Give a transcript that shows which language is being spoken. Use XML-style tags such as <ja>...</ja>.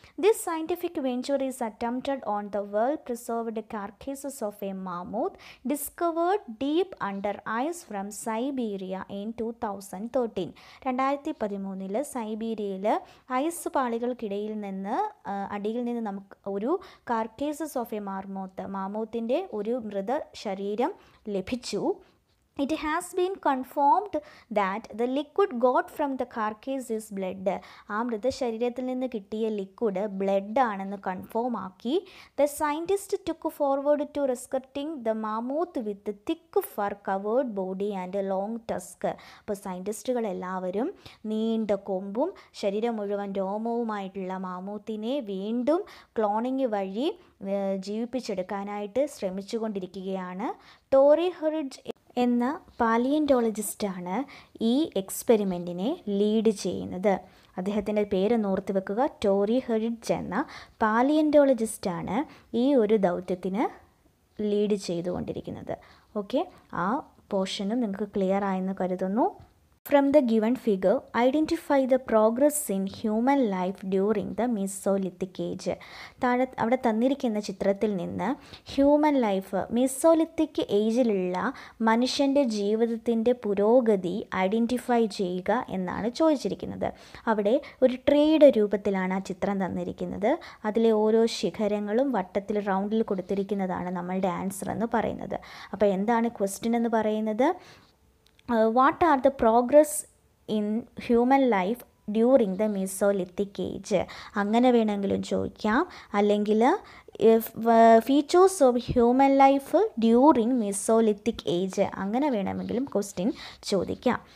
<en>This scientific venture is attempted on the well preserved carcasses of a mammoth discovered deep under ice from Siberia in 2013.</en> <ml>2013 സൈബീരിയയിൽ ice പാളികൾക്കിടയിൽ നിന്ന് അടിയിൽ നിന്ന് നമുക്ക് ഒരു കാർക്കേസസ് of A മാമൂത്തിൻ്റെ ഒരു മൃതശരീരം ലഭിച്ചു.</ml> <en>It has been confirmed that the liquid got from the carcass is blood.</en> <ml>ആ മൃതശരീരത്തിൽ നിന്ന് കിട്ടിയ ലിക്വിഡ് ബ്ലഡ് ആണെന്ന് കൺഫേം ആക്കി.</ml> <en>The scientist took forward to rescuing the mammoth with thick fur covered body and long tusk.</en> <ml>അപ്പോൾ സയൻറ്റിസ്റ്റുകൾ എല്ലാവരും നീണ്ട കൊമ്പും ശരീരം മുഴുവൻ രോമവുമായിട്ടുള്ള മാമൂത്തിനെ വീണ്ടും ക്ലോണിങ് വഴി ജീവിപ്പിച്ചെടുക്കാനായിട്ട് ശ്രമിച്ചുകൊണ്ടിരിക്കുകയാണ്. ടോറി ഹെറിഡ്ജ് എന്ന പാലിയൻറ്റോളജിസ്റ്റാണ് ഈ എക്സ്പെരിമെൻറ്റിനെ ലീഡ് ചെയ്യുന്നത്. അദ്ദേഹത്തിൻ്റെ പേര് ഓർത്ത് വെക്കുക. ടോറി ഹെറിഡ്ജ് എന്ന പാലിയൻറ്റോളജിസ്റ്റാണ് ഈ ഒരു ദൗത്യത്തിന് ലീഡ് ചെയ്തുകൊണ്ടിരിക്കുന്നത്. ഓക്കെ, ആ പോർഷനും നിങ്ങൾക്ക് ക്ലിയർ ആയെന്ന് കരുതുന്നു.</ml> <en>From the given figure, identify the progress in human life during the Mesolithic age.</en> <ml>അവിടെ തന്നിരിക്കുന്ന ചിത്രത്തിൽ നിന്ന് ഹ്യൂമൻ ലൈഫ് മീസോലിത്തിക് ഏജിലുള്ള മനുഷ്യൻ്റെ ജീവിതത്തിൻ്റെ പുരോഗതി ഐഡൻറ്റിഫൈ ചെയ്യുക എന്നാണ് ചോദിച്ചിരിക്കുന്നത്. അവിടെ ഒരു ട്രീയുടെ രൂപത്തിലാണ് ആ ചിത്രം തന്നിരിക്കുന്നത്. അതിലെ ഓരോ ശിഖരങ്ങളും വട്ടത്തിൽ റൗണ്ടിൽ കൊടുത്തിരിക്കുന്നതാണ് നമ്മളുടെ ആൻസർ എന്ന് പറയുന്നത്. അപ്പോൾ എന്താണ് ക്വസ്റ്റ്യൻ എന്ന് പറയുന്നത്?</ml> <en>What are the progress in human life during the Mesolithic age?</en> <ml>അങ്ങനെ വേണമെങ്കിലും ചോദിക്കാം. അല്ലെങ്കിൽ features of human life during Mesolithic age, അങ്ങനെ വേണമെങ്കിലും ക്വസ്റ്റ്യൻ ചോദിക്കാം.</ml>